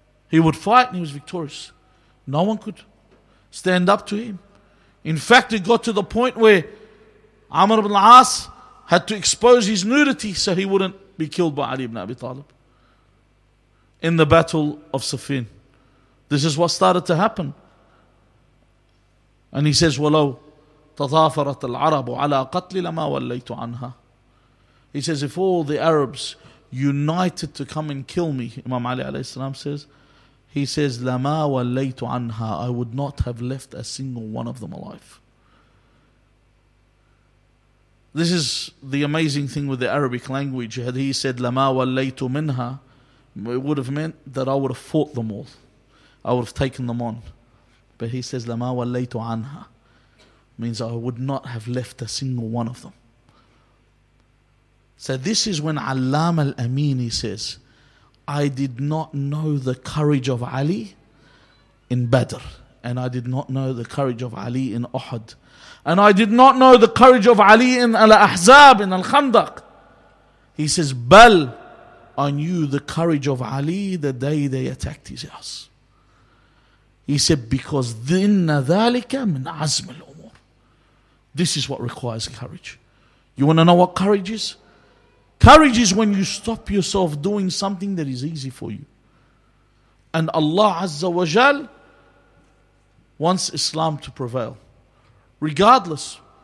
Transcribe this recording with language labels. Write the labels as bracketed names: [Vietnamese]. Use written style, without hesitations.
[English] He would fight and he was victorious. No one could stand up to him. In fact, it got to the point where Amr ibn al-As had to expose his nudity so he wouldn't be killed by Ali ibn Abi Talib. In the battle of Siffin. This is what started to happen. And he says, [Arabic] وَلَوْ تَضَافَرَتَ الْعَرَبُ عَلَىٰ قَتْلِ لَمَا وَلَّيْتُ عَنْهَا. [English] He says, if all the Arabs united to come and kill me, Imam Ali alayhi salam says, he says, [Arabic] لَمَا وَلَّيْتُ عَنْهَا. [English] I would not have left a single one of them alive. This is the amazing thing with the Arabic language. Had he said, [Arabic] لَمَا وَلَّيْتُ مِنْهَا, [English] it would have meant that I would have fought them all. I would have taken them on. But he says, [Arabic] لَمَا وَلَّيْتُ عَنْهَا, [English] means I would not have left a single one of them. So this is when Allam al-Amini says, I did not know the courage of Ali in Badr. And I did not know the courage of Ali in Uhud. And I did not know the courage of Ali in Al-Ahzab, in Al-Khandaq. He says, Bal, I knew the courage of Ali the day they attacked his house. He said, because [Arabic] إِنَّ ذَلِكَ مِنْ عَزْمِ الْأُمُورِ. [English] This is what requires courage. You want to know what courage is? Courage is when you stop yourself doing something that is easy for you. And Allah Azza wa Jal wants Islam to prevail. Regardless.